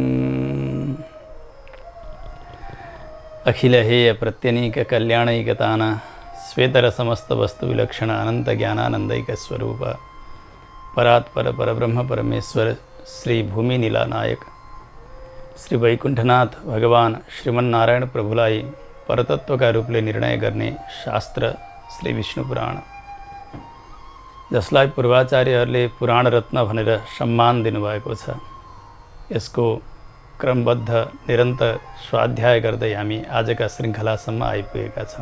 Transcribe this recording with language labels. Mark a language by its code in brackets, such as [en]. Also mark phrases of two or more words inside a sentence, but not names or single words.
[ne] अखिल हेय प्रत्यनीक कल्याणैकतान श्वेतर समस्त वस्तु विलक्षण अनंत ज्ञानानंदैक स्वरूप परात्पर परब्रह्म परमेश्वर श्री भूमि नीला नायक श्री वैकुंठनाथ भगवान श्रीमन्नारायण प्रभुलाई परतत्व का रूपले निर्णय गर्ने शास्त्र श्री विष्णु पुराण, जसलाई पूर्वाचार्यहरूले पुराण रत्न भनेर सम्मान दिनुभएको छ। यसको क्रमबद्ध निरन्तर स्वाध्याय गर्दै हामी आजका श्रृङ्खलासम्म आइपुगेका छौँ।